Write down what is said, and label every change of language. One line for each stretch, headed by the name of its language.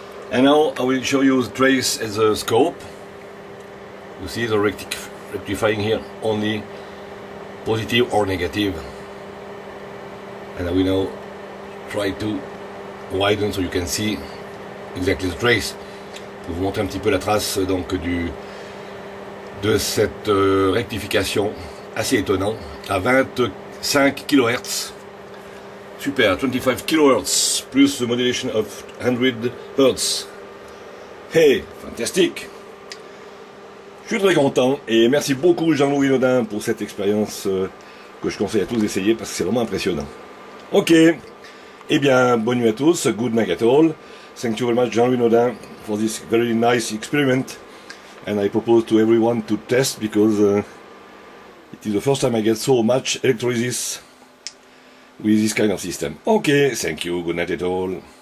English: And now I will show you the trace as a scope. You see the rectifying here, only positive or negative. And I will now try to widen so you can see exactly the trace.
French: Pour vous montrer un petit peu la trace donc de cette rectification assez étonnant à 25 kHz.
English: Super, 25 kHz plus the modulation of 100 Hz.
French: Hey, fantastique! Je suis très content et merci beaucoup Jean-Louis Naudin pour cette expérience que je conseille à tous d'essayer parce que c'est vraiment impressionnant. Ok, eh bien, bonne nuit à tous,
English: good night at all. Thank you very much Jean-Louis Naudin for this very nice experiment. And I propose to everyone to test because it is the first time I get so much electrolysis with this kind of system. Okay, thank you, good night at all.